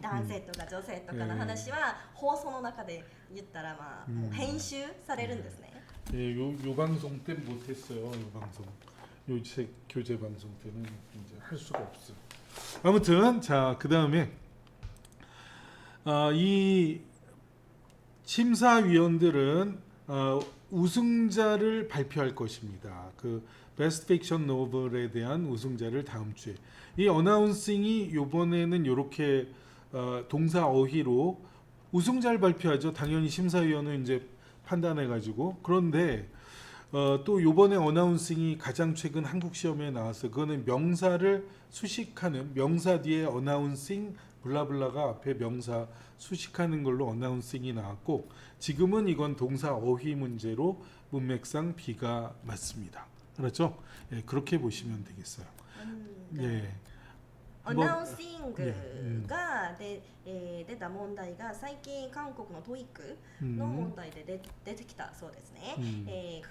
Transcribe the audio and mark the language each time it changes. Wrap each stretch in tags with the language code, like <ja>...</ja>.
<ja>男性とか女性とかの話は放送の中で言ったらもう編集されるんですね。</ja> <ko>예, 요 방송 때 못했어요. 요 방송. 요 책 교재 방송 때는 이제 할 수가 없어. 아무튼 자, 그다음에 이 심사위원들은 우승자를 발표할 것입니다. 그 베스트 픽션 노벨에 대한 우승자를 다음 주에. 이 어나운싱이 이번에는 이렇게 동사 어휘로 우승자를 발표하죠. 당연히 심사위원은 이제 판단해 가지고. 그런데 또 이번에 어나운싱이 가장 최근 한국 시험에 나왔어요. 그거는 명사를 수식하는, 명사 뒤에 어나운싱 블라블라가 앞에 명사 수식하는 걸로 어나운싱이 나왔고, 지금은 이건 동사 어휘 문제로 문맥상 B가 맞습니다. 그렇죠? 예, 그렇게 보시면 되겠어요. 예.</ko> <ja>アナウンシングが出た問題が最近韓国のトイックの問題で出てきたそうですね。</ja>